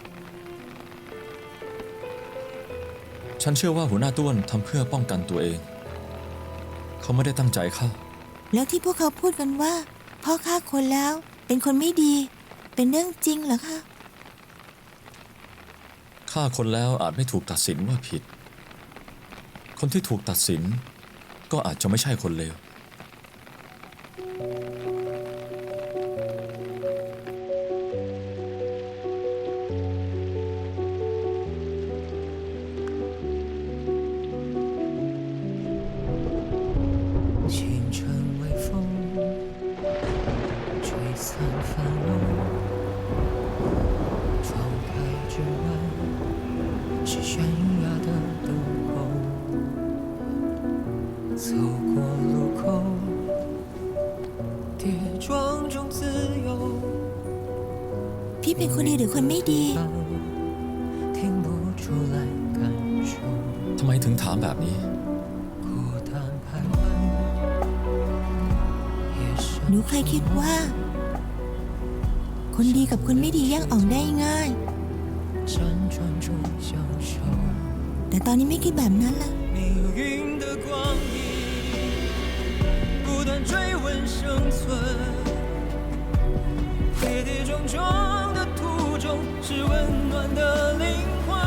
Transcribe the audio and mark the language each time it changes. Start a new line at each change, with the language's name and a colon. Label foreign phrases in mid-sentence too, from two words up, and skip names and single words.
Thai: ฉันเชื่อว่าหัวหน้าต้วนทำเพื่อป้องกันตัวเอง เขาไม่ได้ตั้งใจฆ่า แล้วที่พวกเขาพูดกันว่า พ่อฆ่าคนแล้วเป็นคนไม่ดี เป็นเรื่องจริงเหรอคะ ฆ่าคนแล้วอาจไม่ถูกตัดสินว่าผิด คนที่ถูกตัดสินก็อาจจะไม่ใช่คนเลว
Chinese: 清晨微风，吹散繁荣。窗台之外是悬崖的等候，走过路口，跌撞中自由。
Thai: พี่เป็นคนดีหรือคนไม่ดี
Chinese: 听不出来感受，
Thai: ทำไมถึงถามแบบนี้
Chinese: 孤单徘徊。夜深
Thai: หนูเคยคิดว่า คนดีกับคนไม่ดีแยกออกได้ง่าย
Chinese: 辗转中相守。
Thai: แต่ตอนนี้ไม่คิดแบบนั้นละ
Chinese: 命运的光阴，不断追问生存，跌跌撞撞的途中是温暖的灵魂。